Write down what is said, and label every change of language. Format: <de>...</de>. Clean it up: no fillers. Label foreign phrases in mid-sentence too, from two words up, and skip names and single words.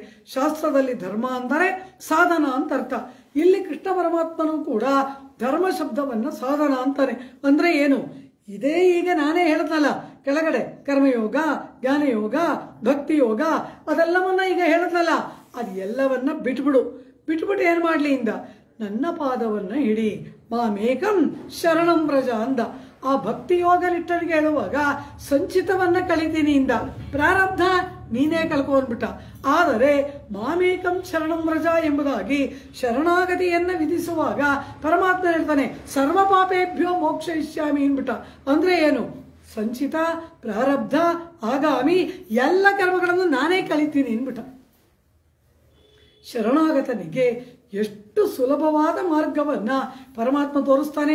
<kn>ಶಾಸ್ತ್ರದಲ್ಲಿ ಧರ್ಮ ಅಂದರೆ ಸಾಧನ ಅಂತ ಅರ್ಥ. ಇಲ್ಲಿ ಕೃಷ್ಣ ಪರಮಾತ್ಮನು ಕೂಡ ಧರ್ಮ ಶಬ್ದವನ್ನ ಸಾಧನ ಅಂತಾನೆ. ಅಂದ್ರೆ ಏನು? ಇದೇ ಈಗ ನಾನೇ ಹೇಳ್ದಲ್ಲ ಕೆಳಗಡೆ, ಕರ್ಮಯೋಗ, ಜ್ಞಾನಯೋಗ, ಭಕ್ತಿ ಯೋಗ ಅದೆಲ್ಲವನ್ನ ಈಗ ಹೇಳ್ದಲ್ಲ, ಅದು ಎಲ್ಲವನ್ನ ಬಿಟ್ಬಿಡು. ಬಿಟ್ಬಿಟ್ಟು ಏನ್ ಮಾಡ್ಲಿ ಇಂದ? ನನ್ನ ಪಾದವನ್ನ ಹಿಡಿ,</kn> <sa>ಮಾಮೇಕಂ ಶರಣಂ ವ್ರಜ ಅಂದ.</sa> <kn>ಆ ಭಕ್ತಿ ಯೋಗ ನಿಟ್ಟರಿಗೆ ಹೇಳುವಾಗ ಸಂಚಿತವನ್ನ ಕಲಿತೀನಿ ಇಂದ. ಪ್ರಾರಬ್ಧ ನೀನೇ ಕಳ್ಕೊಂಡ್ಬಿಟ್ಟ. ಆದರೆ</kn> <sa>ಮಾಮೇಕಂ ಶರಣಂ ವ್ರಜ</sa> <kn>ಎಂಬುದಾಗಿ ಶರಣಾಗತಿಯನ್ನ ವಿಧಿಸುವಾಗ ಪರಮಾತ್ಮ ಹೇಳ್ತಾನೆ,</kn> <sa>ಸರ್ವ ಪಾಪೇಭ್ಯೋ ಮೋಕ್ಷಯಿಷ್ಯಾಮಿ</sa> <kn>ಅಂದ್ಬಿಟ್ಟ. ಅಂದ್ರೆ ಏನು? ಸಂಚಿತ, ಪ್ರಾರಬ್ಧ, ಆಗಾಮಿ ಎಲ್ಲ ಕರ್ಮಗಳನ್ನು ನಾನೇ ಕಲಿತೀನಿ ಅಂದ್ಬಿಟ್ಟ. ಶರಣಾಗತನಿಗೆ ಎಷ್ಟು ಸುಲಭವಾದ ಮಾರ್ಗವನ್ನ ಪರಮಾತ್ಮ ತೋರಿಸ್ತಾನೆ.</kn>